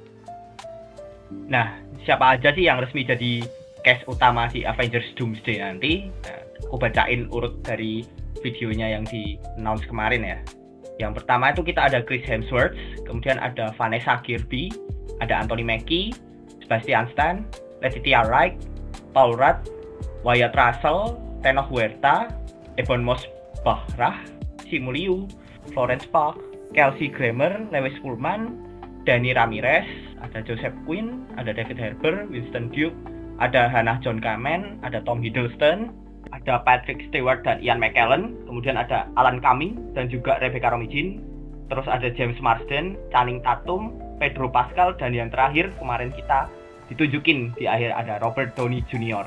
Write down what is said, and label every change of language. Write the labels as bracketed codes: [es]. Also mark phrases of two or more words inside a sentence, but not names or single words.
[id] Nah, siapa aja sih yang resmi jadi cast utama si Avengers Doomsday nanti? Nah, aku bacain urut dari videonya yang di-announce kemarin ya. Yang pertama itu kita ada Chris Hemsworth, kemudian ada Vanessa Kirby, ada Anthony Mackie, Sebastian Stan, Letitia Wright, Paul Rudd, Wyatt Russell, Tenoch Huerta, Ebon Moss-Bachrach, Simu Liu, Florence Pugh, Kelsey Grammer, Lewis Pullman, Danny Ramirez, ada Joseph Quinn, ada David Harbour, Winston Duke, ada Hannah John Kamen, ada Tom Hiddleston, ada Patrick Stewart dan Ian McKellen, kemudian ada Alan Cumming dan juga Rebecca Romijn, terus ada James Marsden, Channing Tatum, Pedro Pascal, dan yang terakhir kemarin kita ditunjukin di akhir ada Robert Downey Jr.